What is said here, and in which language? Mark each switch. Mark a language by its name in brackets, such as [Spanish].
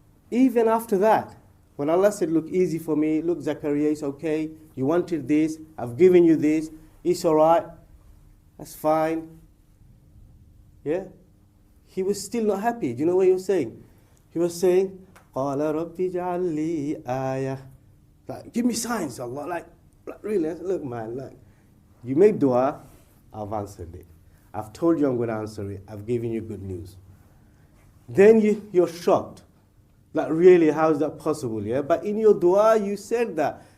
[English] Even after that, when Allah said, look, easy for me, look, Zakaria, it's okay, you wanted this, I've given you this, it's alright, that's fine. Yeah? He was still not happy. Do you know what he was saying? He was saying, [Arabic] قَالَ رَبِّ اجْعَلْ لِي آيَةً. [English] Like, give me signs, Allah. Like really, look man, like, you made dua, I've answered it. I've told you I'm going to answer it. I've given you good news. Then you're shocked. Like, really, how is that possible? Yeah, but in your dua, you said that.